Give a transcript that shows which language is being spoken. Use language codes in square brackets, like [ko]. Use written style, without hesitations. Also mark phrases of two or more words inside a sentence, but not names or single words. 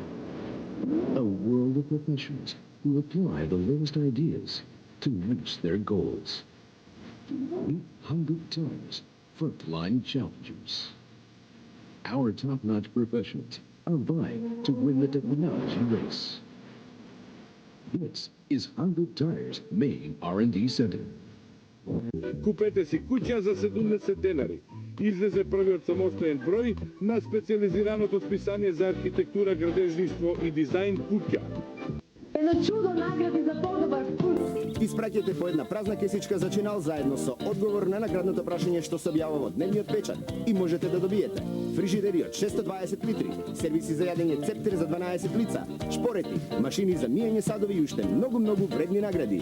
[en] A world of professionals who apply the latest ideas to reach their goals. Hankook Tires, frontline challengers. Our top-notch professionals are vying to win the technology race. This is Hankook Tires' main R&D center. [mk] Купете си куќа за 70 денари. Излезе првиот самостоен број на специализираното списание за архитектура, градежништво и дизајн куќа. Едно чудо награди за подобар вкус. Испраќате по една празна кесичка за чинал заедно со одговор на наградното прашање што се објавува во дневниот печат и можете да добиете фрижидери од 620 литри, сервиси за јадење цептер за 12 лица, шпорети, машини за миење садови и уште многу вредни награди.